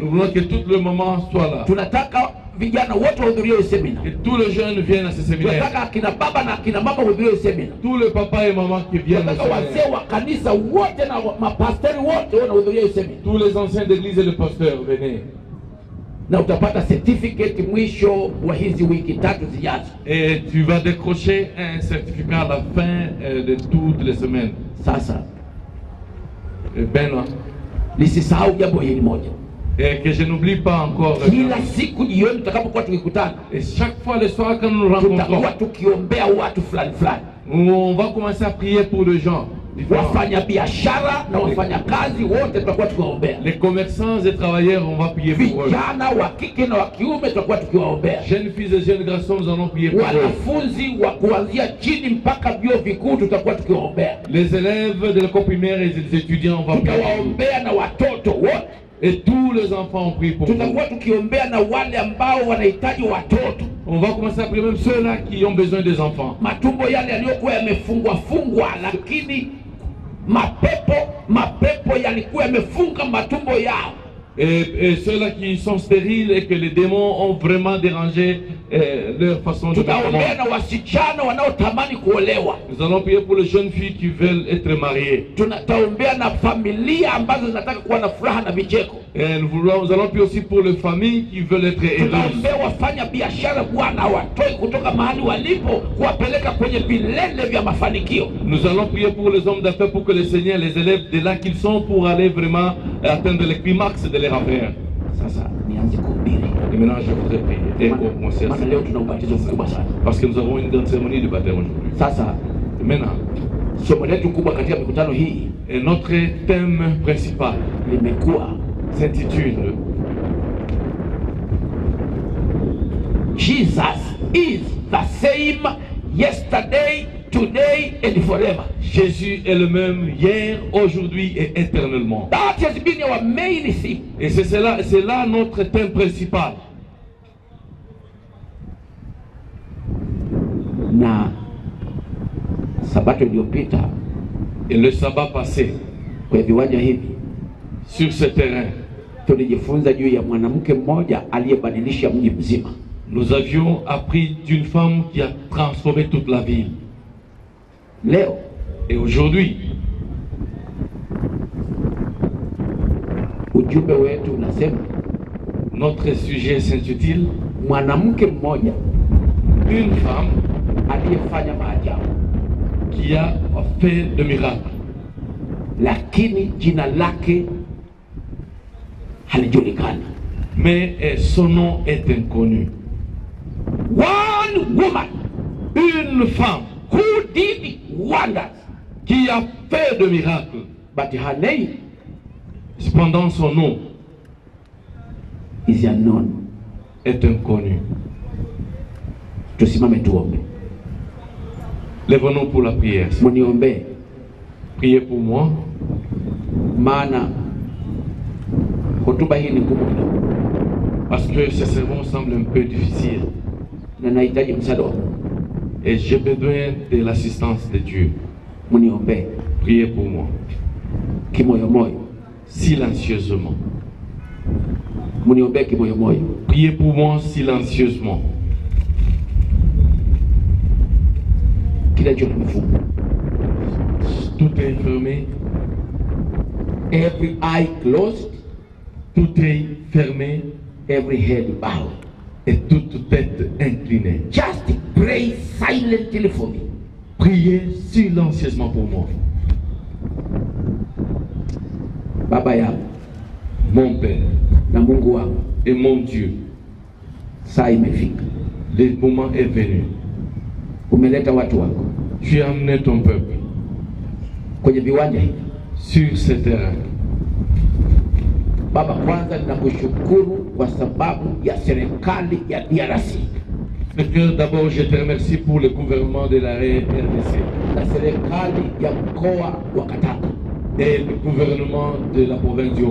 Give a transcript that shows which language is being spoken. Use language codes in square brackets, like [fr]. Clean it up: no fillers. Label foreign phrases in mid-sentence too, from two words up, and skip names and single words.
[fr] Nous voulons que tout le moment soit là. [sw] Tunataka vijana wote wahudhurie hiyo semina. [fr] Que tous les jeunes viennent à ce séminaire. [sw] Tunataka akina baba na akina mama wahudhurie hiyo semina. [fr] Tous les papas et mamans qui viennent au [sw] Tunataka wazee [fr] séminaire. [sw] wa kanisa wote na mapasteri wote wanahudhuria hiyo semina. [fr] Tous les anciens d'église et les pasteurs, venez. [sw] Na utapata certificate mwisho wa hizi wiki 3 zijazo. [fr] Et tu vas décrocher un certificat à la fin de toutes les semaines. [sw] Sasa Benoît. nisisahau jambo hili moja. [fr] Et que je n'oublie pas encore. [sw] Kila siku jioni tutakapokuwa tukikutana, [fr] Et chaque fois le soir quand nous nous [sw] tutakuwa [fr] rencontrons, [sw] tukiombea watu fulani fulani, [fr] on va commencer à prier pour les gens. différents. [sw] wafanya biashara na wafanya kazi wote tutakuwa tukiwaombea. [fr] Les commerçants et travailleurs, on va prier pour eux. [sw] Vijana wa kike na wa kiume tutakuwa tukiwaombea. [fr] Jeunes filles et jeunes garçons, nous allons prier pour eux. [sw] Wanafunzi wa kuanzia chini mpaka vyuo vikuu tutakuwa tukiwaombea. [fr] Les élèves de l'école primaire et les étudiants, on va prier pour eux. [sw] Tutawaombea na watoto wote. [fr] Et tous les enfants, on prie pour eux. [sw] Tutakuwa tukiombea na wale ambao wanahitaji watoto. [fr] On va commencer à prier même ceux-là qui ont besoin des enfants. [sw] Matumbo yale yaliyokuwa yamefungwa, lakini mapepo yalikuwa yamefunga matumbo yao. [fr] Et ceux-là qui sont stériles et que les démons ont vraiment dérangé leur façon de [sw] Tutaombea [fr] vivre. [sw] na wasichana wanaotamani kuolewa. [fr] Nous allons prier pour les jeunes filles qui veulent être mariées. [sw] Tutaombea na familia ambazo zinataka kuwa na furaha na vicheko. [fr] Et nous allons prier aussi pour les familles qui veulent être heureuses. [sw] Tutaombea wafanya biashara, Bwana watoe kutoka mahali walipo kuwapeleka kwenye vilele vya mafanikio. [fr] Nous allons prier pour les hommes d'affaires pour que le Seigneur les élève de là qu'ils sont pour aller vraiment atteindre le climax de leur affaire. [sw] Sasa nianze kuhubiri. [fr] Et maintenant je voudrais prier et commencer à [sw] Maana leo tuna ubatizo mkubwa sana. [fr] parce que nous avons une grande cérémonie de baptême aujourd'hui. [sw] Sasa [fr] Et maintenant, [sw] somo letu kubwa katika mikutano hii [fr] et notre thème principal [sw] limekuwa [fr] s'intitule [en] Jesus is the same yesterday, today and forever. [fr] Jésus est le même hier, aujourd'hui et éternellement. [en] That has been our main theme. [fr] Et c'est là notre thème principal. [sw] Na sabato iliyopita [fr] Et le sabbat passé, [sw] kwa viwanja hivi [fr] sur ce terrain, [sw] tulijifunza juu ya mwanamke mmoja aliyebadilisha mji mzima. [fr] nous avions appris d'une femme qui a transformé toute la ville. [sw] Leo [fr] Et aujourd'hui, [sw] ujumbe wetu unasema [fr] notre sujet s'intitule [sw] mwanamke mmoja [fr] une femme [sw] aliyefanya maajabu, [fr] qui a fait de miracles. [sw] lakini jina lake halijulikana. [fr] Mais son nom est inconnu. [en] One woman [fr] Une femme [en] who did wonders, [fr] qui a fait de miracles. [en] but her name [fr] Cependant, son nom [en] is unknown. [fr] est inconnu. [sw] Tusimame tuombe. [fr] Lève-nous pour la prière. [sw] Muniombee, [fr] Priez pour moi, [sw] maana hotuba hii ni ngumu kidogo [fr] parce que ce sermon semble un peu difficile. [sw] na nahitaji msaada wako. [fr] Et j'ai besoin de l'assistance de Dieu. [sw] Muniombee. [fr] Priez pour moi. [sw] kimoyomoyo. [fr] silencieusement. [sw] Muniombee kimoyomoyo. [fr] Priez pour moi silencieusement. [sw] Kila jicho limefungwa. [fr] Tout est fermé. [en] Every eye closed. [fr] Tout est fermé. [en] Every head bowed. [fr] Et toute tête inclinée. [en] Just pray silently for me. [fr] Priez silencieusement pour moi. [sw] Baba yangu, [fr] mon Père [sw] na Mungu wangu, [fr] et mon Dieu, [sw] saa imefika. [fr] le moment est venu. [sw] Umeleta watu wako [fr] Tu as amené ton peuple [sw] kwenye viwanja hivi. [fr] sur ce terrain. [sw] Baba, kwanza ninakushukuru kwa sababu ya serikali ya DRC. [fr] Seigneur, d'abord je te remercie pour le gouvernement de la RDC [sw] na serikali ya mkoa wa Katanga [fr] et le gouvernement de la province du